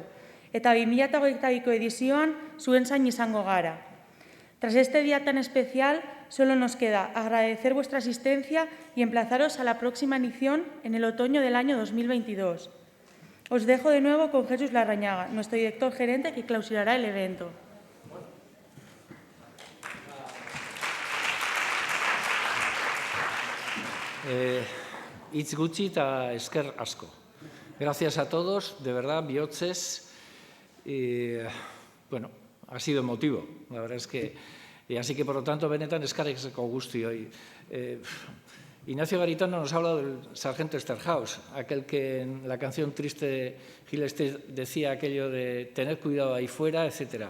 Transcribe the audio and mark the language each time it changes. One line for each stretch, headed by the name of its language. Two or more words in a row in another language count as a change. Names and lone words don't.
Basque: Eta 2022ko edizioan zuen zain izango gara.
Spanish: Tras este día tan especial, solo nos queda agradecer vuestra asistencia y emplazaros a la próxima edición en el otoño del año 2022. Os dejo de nuevo con Jesús Larrañaga, nuestro director gerente, que clausurará el evento. Hitz gutxi eta esker asko. Gracias a todos, de verdad, bihotzez. Bueno, ha sido emotivo, la verdad es que, así que por lo tanto,
Basque: benetan eskarreko guztioi.
Spanish: Ignacio Garitano nos ha hablado del sargento Esterhaus, aquel que en la canción triste Gil Esther decía aquello de tener cuidado ahí fuera, etc.